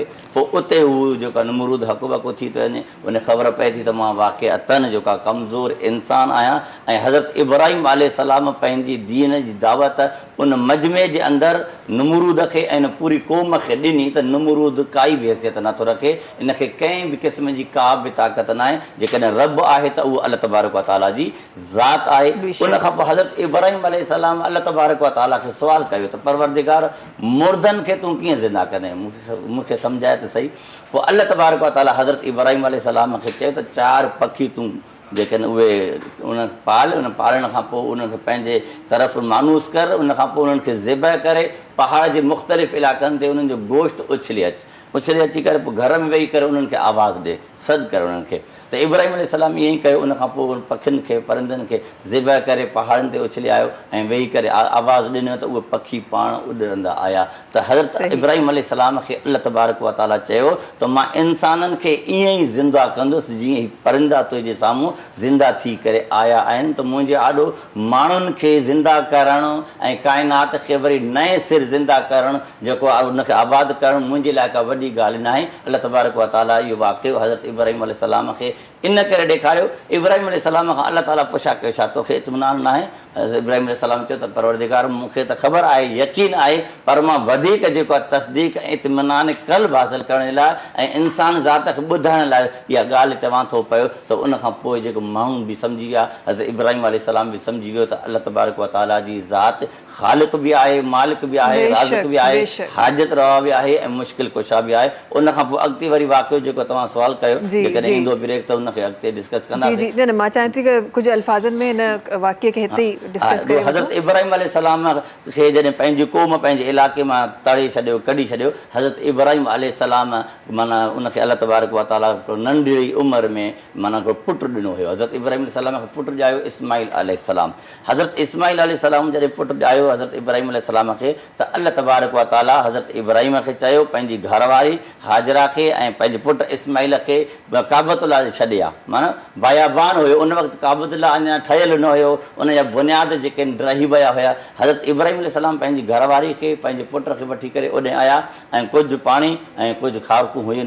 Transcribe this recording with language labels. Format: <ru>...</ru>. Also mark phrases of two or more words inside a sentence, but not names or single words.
<sd>पोइ उते हू जेको नमरूद हक़ु वक़ु थी थो वञे, उन ख़बर पए थी त मां वाक़िअतन जेका कमज़ोर इंसानु आहियां। ऐं हज़रत इब्राहिम अलैहिस्सलाम पंहिंजी दीन जी दावत उन मजमे जे अंदरि नमरूद खे ऐं पूरी क़ौम खे ॾिनी त नमरूद काई बि हैसियत नथो रखे, इनखे कंहिं बि क़िस्म जी का बि ताक़त न आहे। जेकॾहिं रब आहे त उहो अल्लाह तबारक व तआला जी ज़ात आहे। उन खां पोइ हज़रत इब्राहिम अलैहिस्सलाम अल्लाह तबारक व तआला खे सुवालु कयो त परवरदिगार मुर्दनि खे तूं कीअं ज़िंदा कंदे, मूंखे सम्झाए त सही। पोइ अल्लाह तबारक व तआला हज़रत इब्राहिम अलैहिस्सलाम खे चयो त 4 पखी तूं जेकॾहिं उहे उन पाल, उन पालण खां पोइ उन्हनि खे पंहिंजे तरफ़ मानूस कर, उन खां पोइ उन्हनि खे ज़िबह करे पहाड़ जे मुख़्तलिफ़ इलाइक़नि ते उन्हनि जो गोश्त उछले अची करे पोइ घर में वेही करे उन्हनि खे आवाज़ु ॾे, सॾु कर उन्हनि खे। त इब्राहिम अलैहिस्सलाम ईअं ई कयो। उन खां पोइ उन पखियुनि खे, परिंदनि खे ज़िबह करे पहाड़नि ते उछले आयो ऐं वेही करे आवाज़ु ॾिनो त उहे पखी पाण उॾंदा आया। त हज़रत इब्राहिम अलैहिस्सलाम खे अल्लाह तबारक व तआला चयो त मां इंसाननि खे ईअं ई ज़िंदा कंदुसि जीअं ही परिंदा तुंहिंजे साम्हूं ज़िंदा थी करे आया आहिनि। त मुंहिंजे आॾो माण्हुनि खे ज़िंदा करणु ऐं काइनात खे वरी नए सिर ज़िंदा करणु, जेको उनखे आबादु करणु मुंहिंजे लाइ का वॾी ॻाल्हि न आहे। अल्लाह तबारक व तआला इहो वाक़ियो हज़रत इब्राहिम अलैहिस्सलाम खे इन करे ॾेखारियो। इब्राहिम अलैहिस्सलाम खां अल्लाह ताला पुछा कयो छा तोखे इत्मिनान न आहे? इब्राहिम अलैहिस्सलाम चयो त परवरदिगार मूंखे त ख़बर आहे, यकीन आहे, पर मां वधीक जेको आहे तस्दीक ऐं इत्मिनान क़ल्ब हासिलु करण जे लाइ ऐं इंसान ज़ात खे ॿुधाइण लाइ इहा ॻाल्हि चवां थो पियो। त उन खां पोइ जेको माण्हू बि सम्झी विया, हज़रत इब्राहिम अलैहिस्सलाम बि सम्झी वियो त अल्लाह तबारक व तआला जी ज़ात ख़ालिक़ बि आहे, मालिक बि आहे, राज़िक़ बि आहे, हाजत रवा बि आहे ऐं मुश्किल कुशा बि आहे। उन खां पोइ अॻिते वरी वाक़ियो जेको तव्हां सुवालु कयो जेकॾहिं ईंदो ब्रेक त उनखे अॻिते डिस्कस कंदासीं। जी जी, न मां चाहियां थी कि कुझु अल्फाज़नि में हिन वाक़िए खे हिते ई डिस्कस कयो। हज़रत इब्राहिम अलैहिस्सलाम खे जॾहिं पंहिंजी क़ौम पंहिंजे इलाइक़े मां तड़े छॾियो, कढी छॾियो, हज़रत इब्राहिम अलैहिस्सलाम माना उनखे अल्लाह तबारक व तआला नंढड़ी उमिरि में माना को पुटु ॾिनो हुयो। हज़रत इब्राहिम अलैहिस्सलाम खे पुटु ॼायो इस्माईल अलैहिस्सलाम। हज़रत इस्माईल अलैहिस्सलाम जॾहिं पुटु ॼायो हज़रत इब्राहिम अलैहिस्सलाम खे, त अल्लाह तबारक व तआला हज़रत इब्राहिम खे चयो पंहिंजी घरवारी हाजरा खे ऐं पंहिंजे पुटु इस्माईल खे काबतुल्लाह ते छॾे आ। माना बायाबान हुयो, उन वक़्तु काबतुल्लाह अञा ठहियलु न हुयो, उन जा बुनियाद जेके रही विया हुया। हज़रत इब्राहिम अलैहिस्सलाम पंहिंजी घरवारी खे, पंहिंजे पुट खे वठी करे ओॾे आया ऐं कुझु पाणी ऐं कुझु खारकूं हुयूं।</sd>